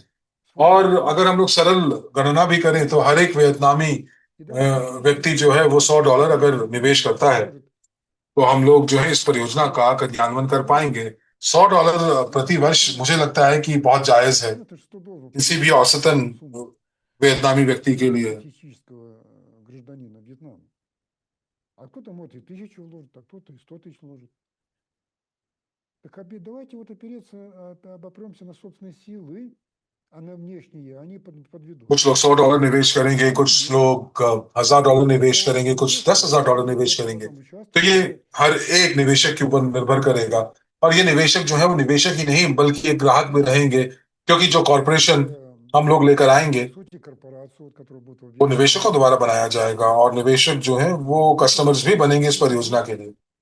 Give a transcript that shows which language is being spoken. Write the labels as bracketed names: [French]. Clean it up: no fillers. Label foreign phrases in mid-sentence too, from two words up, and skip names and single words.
[Hindi] और अगर हम लोग सरल गणना भी करें तो हर एक वियतनामी व्यक्ति जो है वो $100 अगर निवेश करता है तो हम लोग जो है इस परियोजना का क्रियान्वयन कर पाएंगे। $100 प्रति वर्ष मुझे लगता है कि बहुत जायज है किसी भी औसतन वियतनामी व्यक्ति के लिए। [Russian] статистического гражданина Вьетнама. А кто-то может и 1000 вложит, а кто-то и 100 тысяч вложит. Так давайте вот обопремся на собственные силы, а на внешние они подведут. [Hindi] कुछ लोग $100 निवेश करेंगे, कुछ लोग $1000 निवेश करेंगे, कुछ $10,000 निवेश करेंगे। तो ये हर एक निवेशक के ऊपर निर्भर करेगा। और ये निवेशक जो है वो निवेशक ही नहीं बल्कि एक ग्राहक भी रहेंगे, क्योंकि जो कॉरपोरेशन हम लोग लेकर आएंगे वो निवेशकों द्वारा बनाया जाएगा और निवेशक जो है वो कस्टमर्स भी बनेंगे इस परियोजना के लिए।